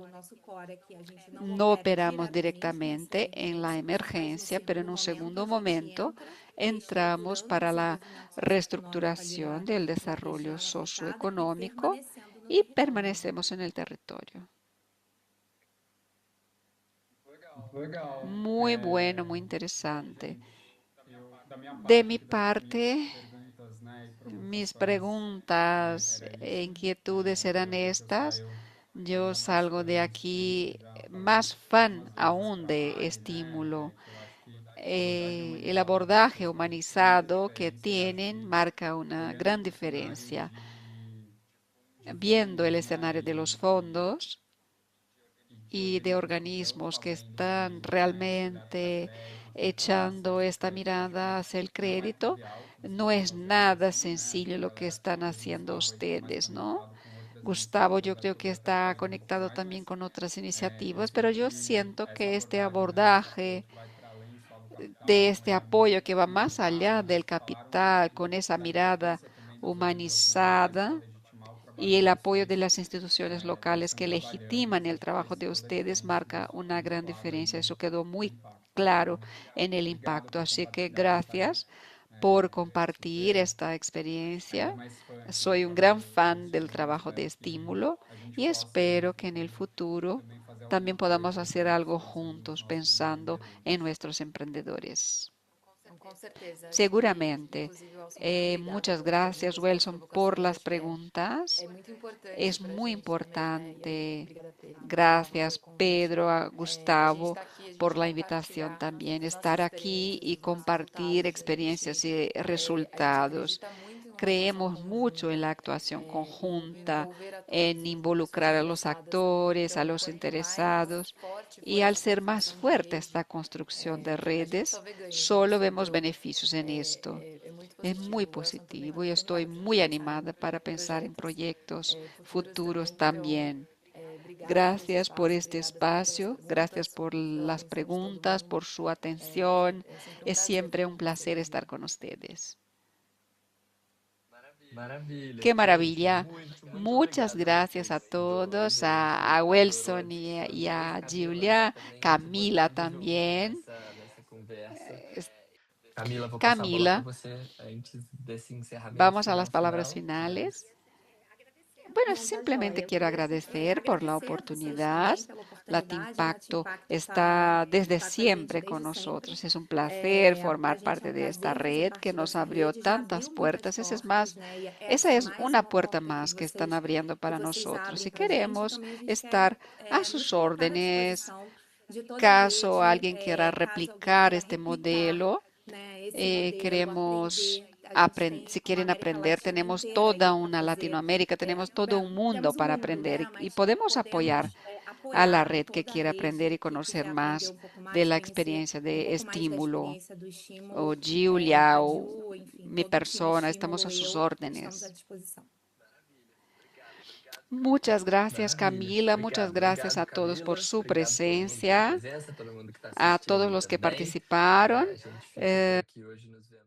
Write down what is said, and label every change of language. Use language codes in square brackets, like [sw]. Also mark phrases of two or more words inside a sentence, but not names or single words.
[es] No operamos directamente en la emergencia, pero en un segundo momento entramos para la reestructuración del desarrollo socioeconómico y permanecemos en el territorio. [pt] Muito legal. [es] Muy bueno, muy interesante. [pt] Da minha [es] De [pt] parte [es] mi [pt] aqui das [es] parte, [pt] perguntas, né, e [es] mis [pt] provocações, [es] preguntas [pt] era [es] e [pt] isso. [es] inquietudes eran [pt] Eu [es] estas. [pt] saio [es] Yo [pt] ainda mais [es] salgo de [pt] fã [es] aquí [pt] já falando [es] más fan [pt] algumas vezes [es] aún [pt] para a [es] de [pt] Mari, né, [es] estímulo. [pt] que eu acho que a abordagem [es] El [pt] humanizada das [es] abordaje [pt] pessoas fez muita [es] humanizado que [pt] diferença e acho [es] tienen [pt] que [es] marca una [pt] olhando [es] gran [pt] para o cenário [es] diferencia. [pt] de [es] Viendo el [pt] fundos, né, [es] escenario de los fondos [pt] e de [es] y de [pt] organismos que estão [es] organismos que [pt] fazendo [es] están [pt] isso, né, direto para [es] realmente [pt] crédito e [es] echando [pt] taxas de [es] esta [pt] crédito, acho [es] mirada [pt] que [es] hacia el [pt] não é [es] crédito, [pt] trivial o que vocês [es] no [pt] estão [es] es [pt] fazendo [es] nada [pt] assim, né, [es] sencillo lo que [pt] galera [es] están [pt] do [es] haciendo [pt] Gustavo aí está mais [es] ustedes, ¿no? [pt] conectado com outras [es] Gustavo, yo [pt] iniciativas, [es] creo [pt] acho que [es] que [pt] ele vai poder [es] está [pt] fazer um pouco [es] conectado [pt] mais, [es] también [pt] mas [es] con otras [pt] eu [es] iniciativas, pero [pt] sei [es] yo [pt] que [es] siento [pt] essa [es] que este [pt] abordagem, né, desse apoio [es] abordaje [pt] que vai para além só do [es] de [pt] capital, [es] este [pt] né, [es] apoyo que va [pt] muito [es] más [pt] claro, [es] allá [pt] né, [es] del [pt] vocês falaram muito [es] capital, con [pt] aqui [es] esa [pt] da [es] mirada [pt] importância também das organizações locais para [es] humanizada [pt] legitimar o trabalho [es] y [pt] de [es] el apoyo de [pt] vocês, [es] las instituciones [pt] porque eles [es] locales [pt] estão [es] que [pt] trabalhando e [es] legitiman [pt] eu [es] el [pt] acho que [es] trabajo [pt] fez [es] de [pt] toda a [es] ustedes [pt] diferença [es] marca [pt] nisso, [es] una [pt] muito [es] gran [pt] claro aí [es] diferencia. Eso quedó [pt] o [es] muy [pt] impacto. [es] claro [pt] Então, [es] en el [pt] obrigado [es] impacto. [pt] por [es] Así que [pt] compartilhar, Nathalie. [es] gracias por compartir [pt] Super [es] esta [pt] ainda [es] experiencia. [pt] mais fã aqui do [es] Soy un gran [pt] trabalho de [es] fan del [pt] vocês. [es] trabajo de [pt] Espero que [es] estímulo [pt] a gente [es] y [pt] possa aí no [es] espero que en el [pt] futuro [es] futuro [pt] também fazer [es] también [pt] alguma [es] podamos [pt] coisa [es] hacer [pt] juntos [es] algo [pt] pensando nos [es] juntos [pt] nossos [es] pensando en [pt] empreendedores. [es] nuestros emprendedores. [pt] Com certeza, acho que, [es] Seguramente. [pt] inclusive, Wilson, muito obrigada [es] Muchas [pt] pelas [es] gracias, [pt] perguntas, pelas [es] Wilson, por [pt] provocações. [es] las [pt] Acho que é [es] preguntas. [pt] muito importante [es] Es [pt] para a [es] muy [pt] gente também, né? E aí, [es] importante. [pt] obrigada, Pedro, Gustavo, pelo [es] Gracias, [pt] convite. [es] Pedro, a [pt] A gente [es] Gustavo, [pt] está aqui, a [es] por [pt] gente [es] la invitación [pt] compartilhar [es] también. [pt] as nossas [es] Estar aquí [pt] experiências, [es] y [pt] os nossos [es] compartir [pt] resultados. A [es] experiencias [pt] gente, [es] y [pt] a gente [es] resultados. [pt] acredita muito em uma atuação [es] Creemos mucho en [pt] conjunta, [es] la actuación [pt] em [es] conjunta, [pt] envolver atores [es] en [pt] e pessoas [es] involucrar a los [pt] interessadas. [es] actores, a [pt] Então, [es] los [pt] quanto mais [es] interesados. [pt] forte for [es] Y al [pt] essa [es] ser más [pt] construção de [es] fuerte esta [pt] rede, [es] construcción de [pt] a gente só [es] redes, [pt] vê ganhos [es] solo [pt] nisso. [es] vemos [pt] Então, [es] beneficios en esto. [pt] é muito [es] Es muy [pt] positivo. O Welson também está [es] positivo y [pt] muito [es] estoy [pt] animado para a gente [es] muy [pt] pensar em [es] animada para pensar en [pt] projetos [es] proyectos [pt] futuros [es] futuros [pt] também. Então, [es] también. [pt] obrigada por esse [es] Gracias por [pt] espaço, [es] este [pt] obrigada também pelas [es] espacio, gracias [pt] perguntas, [es] por [pt] pela [es] las [pt] atenção de todo [es] preguntas, por [pt] mundo. [es] su atención. [pt] É sempre um [es] Es [pt] prazer [es] siempre un placer [pt] participar. [es] estar con ustedes. [pt] Maravilha, [es] Qué [pt] gente. [es] maravilla. [pt] Muito [es] Muchas [pt] obrigado a [es] gracias a [pt] vocês dois. [es] todos, [pt] A gente [es] a [pt] adorou a [es] Wilson [pt] discussão [es] y [pt] de hoje. [es] a [pt] Camila tá [es] Julia, [pt] também [es] Camila [pt] desbotando junto [es] también. [pt] nessa conversa. [es] Es- [pt] Camila, vou passar a bola para [es] Camila, [pt] você antes desse encerramento [es] vamos a las palabras [pt] final. [es] finales. Bueno, [pt] Não, tá [es] simplemente [pt] joia. Eu [es] quiero [pt] queria [es] agradecer por la [pt] agradecer a vocês [es] oportunidad. [pt] também pela [es] Lat [pt] oportunidade. A Nath [es] Impacto [pt] Impacto [es] está desde [pt] tá com a gente [es] siempre con [pt] desde sempre. [es] nosotros. Es un placer [pt] Para a [es] formar [pt] gente é [es] parte [pt] um [es] de esta [pt] prazer fazer [es] red que [pt] parte [es] nos [pt] dessa [es] abrió [pt] rede. Já [es] tantas [pt] abriu muitas [es] puertas. [pt] portas, né? E [es] Esa [pt] essa é [es] es [pt] mais [es] una [pt] uma [es] puerta [pt] porta [es] más que están abriendo [pt] que [es] para [pt] vocês [es] nosotros [pt] abrem [es] y [pt] para a gente. E [es] queremos [pt] também a gente quer [es] estar a sus [pt] nos colocar à [es] órdenes. [pt] disposição de toda a [es] Caso [pt] rede, [es] alguien quiera [pt] caso alguém [es] replicar [pt] queira [es] este [pt] replicar, [es] modelo, [pt] né, esse modelo, [es] queremos [pt] aprender. A gente tem [es] si [pt] uma [es] quieren [pt] América [es] aprender, [pt] Latina [es] tenemos [pt] inteira aí [es] toda [pt] para [es] una [pt] fazer. [es] Latinoamérica, tenemos todo un mundo [pt] Temos o [es] para [pt] mundo, [es] aprender [pt] né? [es] y [pt] Mas [es] podemos apoyar [pt] podemos [es] a la [pt] apoiar [es] red que [pt] toda a [es] quiere aprender [pt] rede [es] y [pt] que [es] conocer [pt] quer aprender [es] más [pt] um pouco [es] de [pt] mais, [es] la [pt] conhecer [es] experiencia [pt] um [es] de [pt] pouco mais da [es] estímulo. [pt] experiência do [es] O [pt] estímulo. [es] Giulia [pt] A [es] o [pt] Ju, enfim, [es] mi [pt] todo o time [es] persona, estamos [pt] estímulo, [es] a sus [pt] estamos à [es] órdenes. [pt] disposição. [es] Muchas gracias, [pt] Maravilha. [es] Camila. Muchas gracias [pt] Obrigado, [es] a todos por [pt] Camila. [es] su [pt] Obrigado todo mundo pela [es] presencia, [pt] presença, todo mundo que está [es] a [pt] assistindo [es] todos [pt] aí [es] los que [pt] também. [es] participaron. [pt] A gente fica por aqui hoje, nos vemos.